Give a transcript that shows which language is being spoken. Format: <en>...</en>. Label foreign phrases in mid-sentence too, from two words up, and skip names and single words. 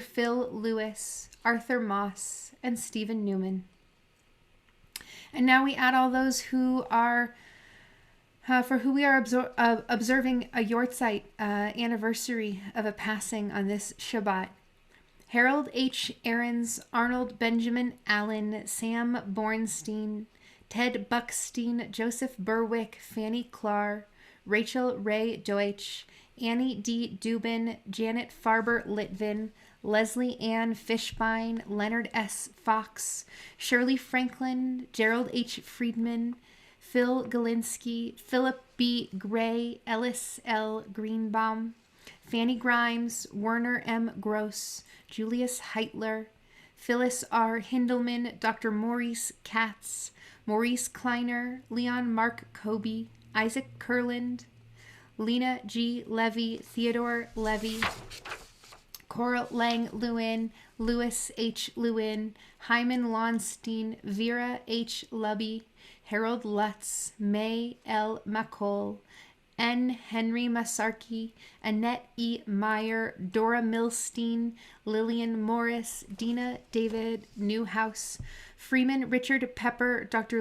<en>Phil Lewis, Arthur Moss, and Stephen Newman. And now we add all those who are, for who we are observing a Yortzeit anniversary of a passing on this Shabbat. Harold H. Ahrens, Arnold Benjamin Allen, Sam Bornstein, Ted Buckstein, Joseph Berwick, Fanny Clark, Rachel Ray Deutsch, Annie D. Dubin, Janet Farber Litvin, Leslie Ann Fishbein, Leonard S. Fox, Shirley Franklin, Gerald H. Friedman, Phil Galinsky, Philip B. Gray, Ellis L. Greenbaum, Fanny Grimes, Werner M. Gross, Julius Heitler, Phyllis R. Hindelman, Dr. Maurice Katz, Maurice Kleiner, Leon Mark Kobe, Isaac Kurland, Lena G. Levy, Theodore Levy, Cora Lang Lewin, Louis H. Lewin, Hyman Lonstein, Vera H. Lubby, Harold Lutz, May L. McCall, N. Henry Masarkey, Annette E. Meyer, Dora Milstein, Lillian Morris, Dina David Newhouse, Freeman Richard Pepper, Dr.</en>